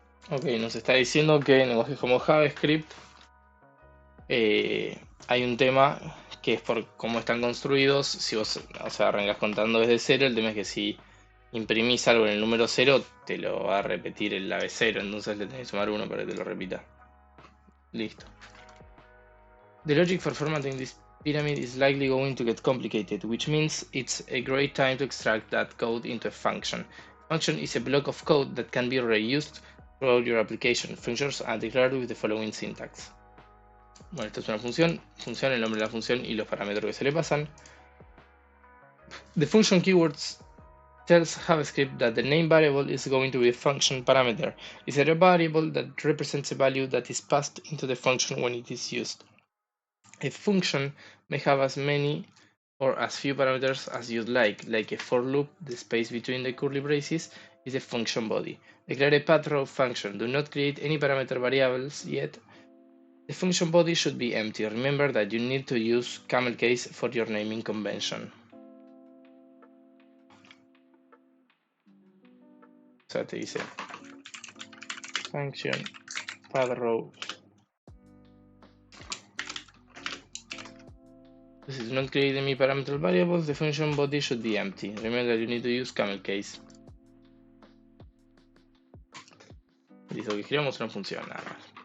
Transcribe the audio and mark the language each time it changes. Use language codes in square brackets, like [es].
[es] Ok, nos está diciendo que en lenguajes como JavaScript hay un tema que es por cómo están construidos. Si vos, arrancas contando desde cero, el tema es que si imprimís algo en el número 0, te lo va a repetir el ave 0, entonces le tenés que sumar 1 para que te lo repita. Listo. [en] The logic for formatting this pyramid is likely going to get complicated, which means it's a great time to extract that code into a function. Function is a block of code that can be reused throughout your application. Functions are declared with the following syntax. [es] Bueno, esto es una función, el nombre de la función y los parámetros que se le pasan. [en] The function keywords tells JavaScript that the name variable is going to be a function parameter. It's a variable that represents a value that is passed into the function when it is used. A function may have as many or as few parameters as you'd like a for loop. The space between the curly braces is a function body. Declare a path row function. Do not create any parameter variables yet. The function body should be empty. Remember that you need to use camel case for your naming convention. [es] O sea, te dice function path row. [en] This is not create any parameter variables. The function body should be empty. Remember that you need to use camel case. [es] Listo, que escribamos una función nada más.